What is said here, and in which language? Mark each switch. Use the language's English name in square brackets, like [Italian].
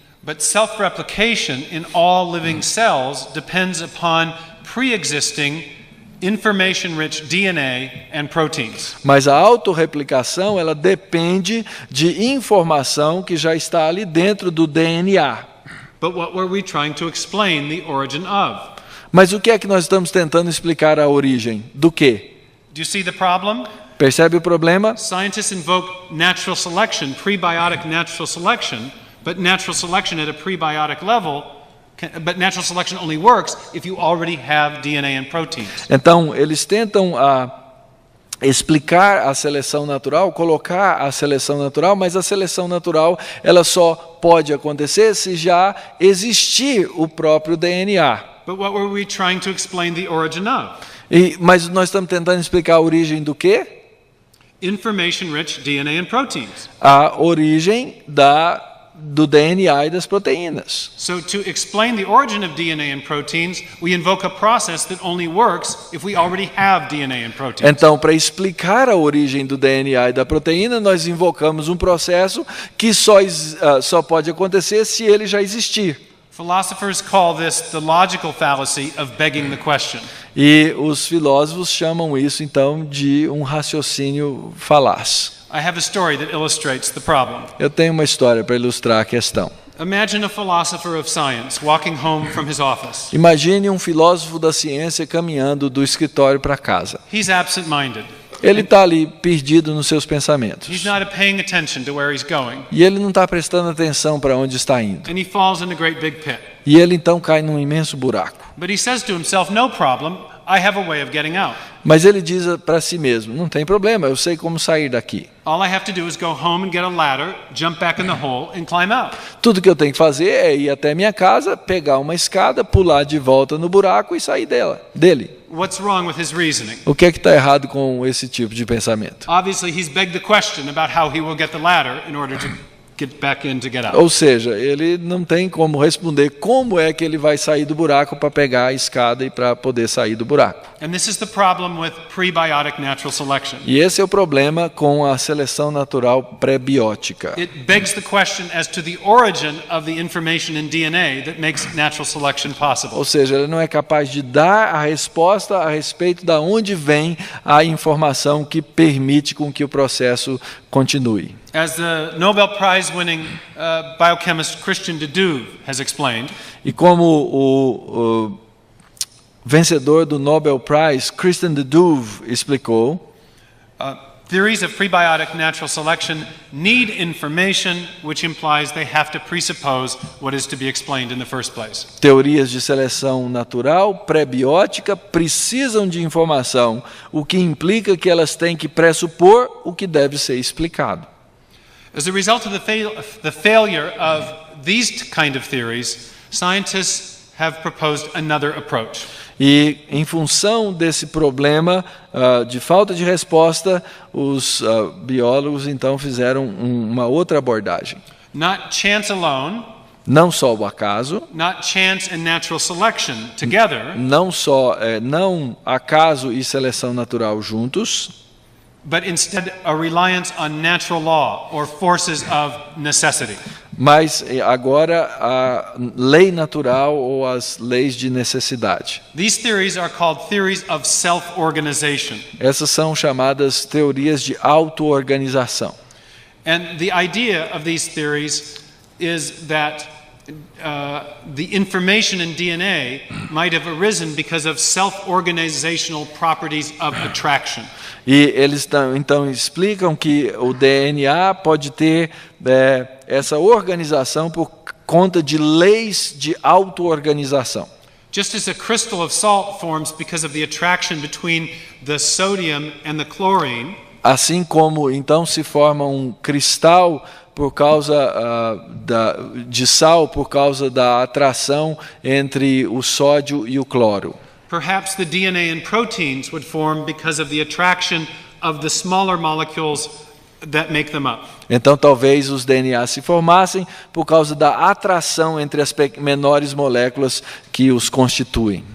[English] But self-replication in all living cells depends upon pre-existing information-rich DNA and proteins. [Portuguese] Mas a autorreplicação, ela depende de informação que já está ali dentro do DNA. [English] But what were we trying to explain the origin of? [Portuguese] Mas o que é que nós estamos tentando explicar a origem? Do quê? [English] Do you see the problem? [Portuguese] Percebe o problema? [English] Scientists invoke natural selection, prebiotic natural selection, but natural selection at a prebiotic level, but natural selection only works if you already have DNA and proteins. [Portuguese] Então, eles tentam explicar a seleção natural, colocar a seleção natural, mas a seleção natural ela só pode acontecer se já existir o próprio DNA. [English] But what were we trying to explain the origin of? [Portuguese] Mas nós estamos tentando explicar a origem do quê? [English] Information-rich DNA and proteins. [Portuguese] A origem do DNA e das proteínas. [English] So to explain the origin of DNA and proteins, we invoke a process that only works if we already have DNA and proteins. [Portuguese] Então, para explicar a origem do DNA e da proteína, nós invocamos um processo que só pode acontecer se ele já existir. [English] Philosophers call this the logical fallacy of begging the question. [Portuguese] E os filósofos chamam isso, então, de um raciocínio falaz. [English] I have a story that illustrates the problem. [Portuguese] Eu tenho uma história para ilustrar a questão. [English] Imagine a philosopher of science walking home from his office. [Portuguese] Imagine um filósofo da ciência caminhando do escritório para casa. [English] He's absent-minded. [Portuguese] Ele está ali perdido nos seus pensamentos. [English] He's not paying attention to where he's going. [Portuguese] E ele não está prestando atenção para onde está indo. [English] And he falls in a great big pit. [Portuguese] E ele então cai num imenso buraco. [English] But he says to himself, no problem, I have a way of getting out. [Portuguese] Mas ele diz para si mesmo, não tem problema, eu sei como sair daqui. [English] All I have to do is go home and get a ladder, jump back in the hole and climb out. [Portuguese] Tudo que eu tenho que fazer é ir até minha casa, pegar uma escada, pular de volta no buraco e sair dele. [English] What's wrong with his reasoning? [Portuguese] O que é que está errado com esse tipo de pensamento? [English] Obviously, he's begged the question about how he will get the ladder in order to get back in to get out. [Portuguese] Ou seja, ele não tem como responder como é que ele vai sair do buraco para pegar a escada e para poder sair do buraco. [English] And this is the problem with prebiotic natural selection. [Portuguese] E esse é o problema com a seleção natural pré-biótica. [English] It begs the question as to the origin of the information in DNA that makes natural selection possible. [Portuguese] Ou seja, ele não é capaz de dar a resposta a respeito de onde vem a informação que permite com que o processo continue. [English] As the Nobel Prize-winning biochemist Christian de Duve has explained, [Portuguese] e como o vencedor do Nobel Prize, Christian de Duve, explicou, [English] theories of prebiotic natural selection need information, which implies they have to presuppose what is to be explained in the first place. [Portuguese] Teorias de seleção natural pré-biótica precisam de informação, o que implica que elas têm que pressupor o que deve ser explicado. [English] As a result of the failure of these kind of theories, scientists have proposed another approach. [Portuguese] E em função desse problema de falta de resposta, os biólogos então fizeram uma outra abordagem. [English] Not chance alone, [Portuguese] não só o acaso, [English] not chance and natural selection together, [Portuguese] não só não acaso e seleção natural juntos, [English] but instead a reliance on natural law or forces of necessity. [Portuguese] Mas agora a lei natural ou as leis de necessidade. [English] These theories are called theories of self-organization. [Portuguese] Essas são chamadas teorias de auto-organização. [English] And the idea of these theories is that the information in DNA might have arisen because of self-organizational properties of attraction. [Portuguese] E eles então explicam que o DNA pode ter essa organização por conta de leis de auto-organização. [English] Just as a crystal of salt forms because of the attraction between the sodium and the chlorine. [Portuguese] Assim como então se forma um cristal por causa de sal, por causa da atração entre o sódio e o cloro. [English] Perhaps the DNA and proteins would form because of the attraction of the smaller molecules that make them up. [Portuguese] Então talvez os DNA se formassem por causa da atração entre as menores moléculas que os constituem.